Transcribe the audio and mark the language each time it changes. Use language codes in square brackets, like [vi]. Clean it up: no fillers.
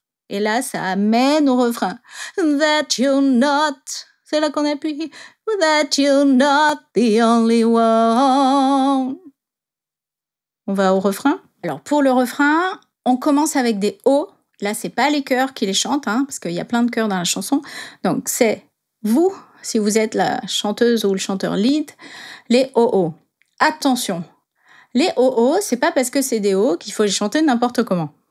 [fr] Et là, ça amène au refrain. [en] That you're not. [fr] C'est là qu'on appuie. [en] That you're not the only one. [fr] On va au refrain. Alors, pour le refrain, on commence avec des O. Là, c'est pas les chœurs qui les chantent, parce qu'il y a plein de chœurs dans la chanson. Donc, c'est vous, si vous êtes la chanteuse ou le chanteur lead, les O-O. Attention, les O-O, c'est pas parce que c'est des O qu'il faut les chanter n'importe comment.